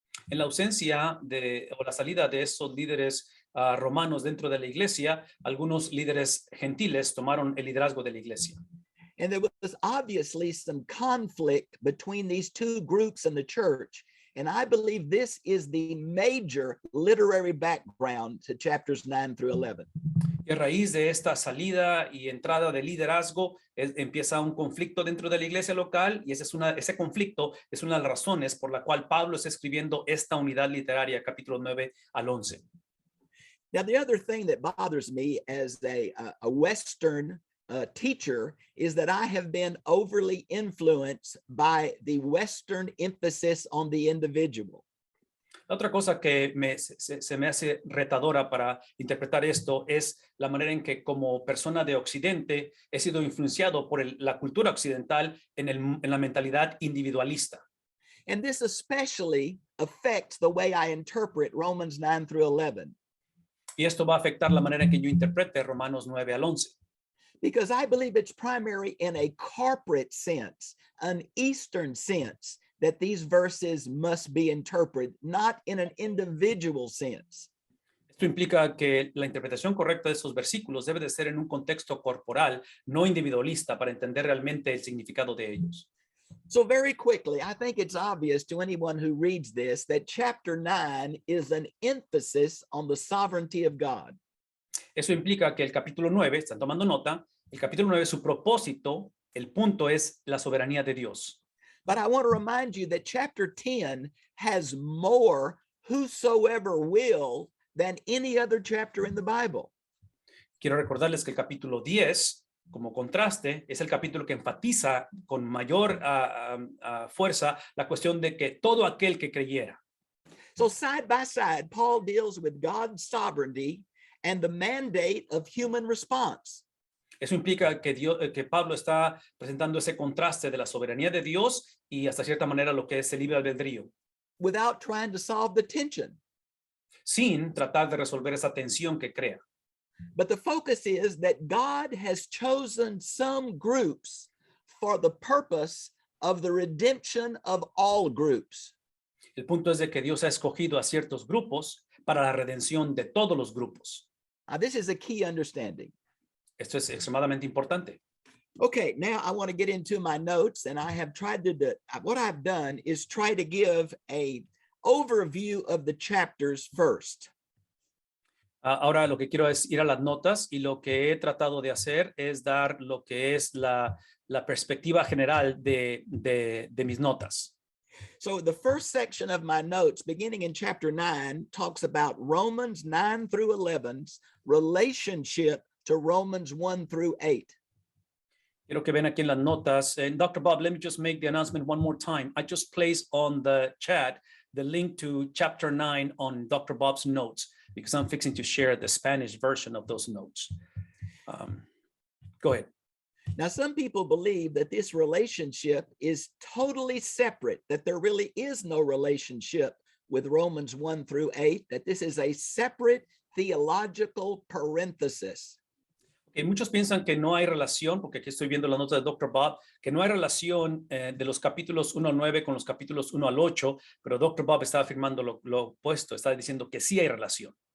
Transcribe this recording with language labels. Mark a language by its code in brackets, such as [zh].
[es] En la ausencia o la salida de esos líderes romanos dentro de la iglesia, algunos líderes gentiles tomaron el liderazgo de la iglesia. [en] And there was obviously some conflict between these two groups in the church. And I believe this is the major literary background to chapters 9 through 11. [es] Y a raíz de esta salida y entrada de liderazgo, empieza un conflicto dentro de la iglesia local, y ese conflicto es una de las razones por la cual Pablo está escribiendo esta unidad literaria, capítulo 9 al 11. [en] Now, the other thing that bothers me as a Western teacher is that I have been overly influenced by the Western emphasis on the individual. [es] La otra cosa que se me hace retadora para interpretar esto es la manera en que como persona de Occidente he sido influenciado por la cultura occidental en la mentalidad individualista. [en] And this especially affects the way I interpret Romans 9 through 11. [es] Y esto va a afectar la manera en que yo interprete Romanos 9 al 11. [en] Because I believe it's primary in a corporate sense, an Eastern sense, that these verses must be interpreted, not in an individual sense. [es] Esto implica que la interpretación correcta de esos versículos debe de ser en un contexto corporal, no individualista, para entender realmente el significado de ellos. [en] So very quickly, I think it's obvious to anyone who reads this that chapter 9 is an emphasis on the sovereignty of God. [es] Eso implica que el capítulo 9, están tomando nota, el capítulo 9, su propósito, el punto es la soberanía de Dios. [en] But I want to remind you that chapter 10 has more whosoever will than any other chapter in the Bible. [es] Quiero recordarles que el capítulo 10, como contraste, es el capítulo que enfatiza con mayor fuerza la cuestión de que todo aquel que creyera. [en] So side by side, Paul deals with God's sovereignty and the mandate of human response. [es] Eso implica que Pablo está presentando ese contraste de la soberanía de Dios y hasta cierta manera lo que es el libre albedrío, [en] without trying to solve the tension. [es] sin tratar de resolver esa tensión que crea. [en] But the focus is that God has chosen some groups for the purpose of the redemption of all groups. [es] El punto es de que Dios ha escogido a ciertos grupos para la redención de todos los grupos. [en] Now, this is a key understanding. [es] Esto es extremadamente importante. [en] Okay, now I want to get into my notes, and I have tried to what I've done is try to give a overview of the chapters first. [es] Ahora lo que quiero es ir a las notas, y lo que he tratado de hacer es dar lo que es la perspectiva general de mis notas. [en] So the first section of my notes, beginning in chapter 9, talks about Romans 9 through 11's relationship to Romans 1 through 8. [es] Quiero que ven aquí en las notas. [en] And Dr. Bob, let me just make the announcement one more time. I just placed on the chat the link to chapter 9 on Dr. Bob's notes because I'm fixing to share the Spanish version of those notes. Go ahead. Now, some people believe that this relationship is totally separate, that there really is no relationship with Romans 1 through 8, that this is a separate theological parenthesis. [es] Okay, muchos piensan que no hay relación, porque aquí estoy viendo la nota de Dr. Bob, que no hay relación de los capítulos 1 al 9 con los capítulos 1 al 8, pero Dr. Bob está afirmando lo opuesto, está diciendo que sí hay relación.